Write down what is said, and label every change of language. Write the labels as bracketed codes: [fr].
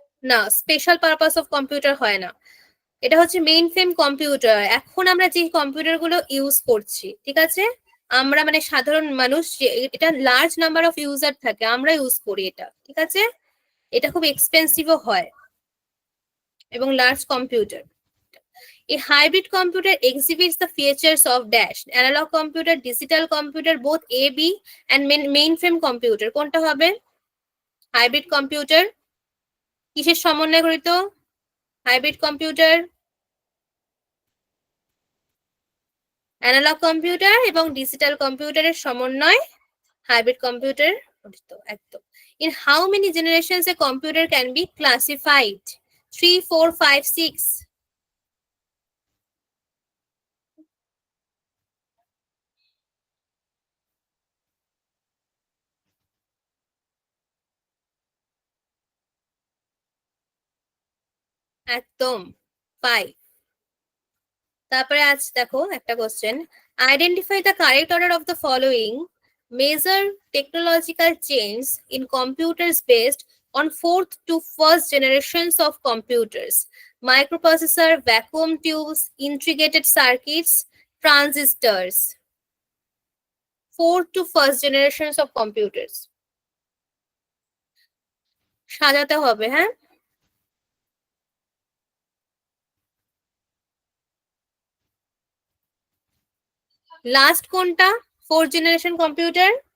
[bn] না, special purpose of computer হয় না, এটা হচ্ছে মেইন ফ্রেম কম্পিউটার। এখন আমরা যে কম্পিউটার গুলো ইউজ করছি, ঠিক আছে, আমরা মানে সাধারণ মানুষ, এটা লার্জ নাম্বার অফ ইউজার থাকে, আমরা ইউজ করি এটা, ঠিক আছে। এটা খুব এক্সপেন্সিভও হয় এবং large computer. [en] A hybrid computer exhibits the features of dash analog computer, digital computer, both AB and mainframe computer. [bn] কোনটা হবে? Hybrid computer কিসের সমন্বয়ে গঠিত? Hybrid computer অ্যানালগ কম্পিউটার এবং ডিজিটাল কম্পিউটারের সমন্বয় হাইব্রিড কম্পিউটার গঠিত। একদম। [en] In how many generations a computer can be classified? 3, 4, 5, 6. [bn] একদম 5। তারপরে আজ দেখো একটা question, [en] Identify the correct order of the following major technological change in computers based on 4th to 1st generations of computers: microprocessor, vacuum tubes, integrated circuits, transistors. 4th to 1st generations of computers [bn] সাজাতে হবে, হ্যাঁ। [en] Last কোনটা? 4th generation computer?